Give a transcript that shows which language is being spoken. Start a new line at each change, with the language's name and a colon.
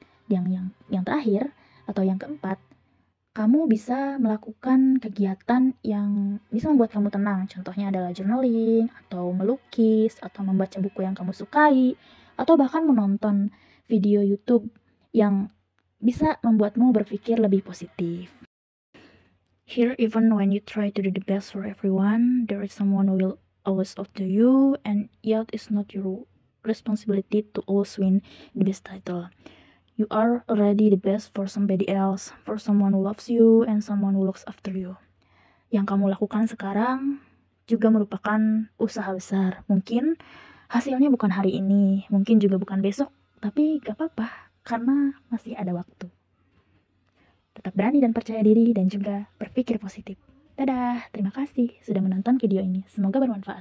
Indonesian: Yang terakhir atau yang keempat, kamu bisa melakukan kegiatan yang bisa membuat kamu tenang. Contohnya adalah journaling, atau melukis, atau membaca buku yang kamu sukai, atau bahkan menonton video YouTube yang bisa membuatmu berpikir lebih positif.
English: Here, even when you try to do the best for everyone, there is someone who will always after you, and yet it's not your responsibility to always win the best title. You are already the best for somebody else, for someone who loves you and someone who looks after you.
Indonesian: Yang kamu lakukan sekarang juga merupakan usaha besar. Mungkin hasilnya bukan hari ini, mungkin juga bukan besok, tapi gak apa-apa, karena masih ada waktu. tetap berani dan percaya diri, dan juga berpikir positif. Dadah, terima kasih sudah menonton video ini. Semoga bermanfaat.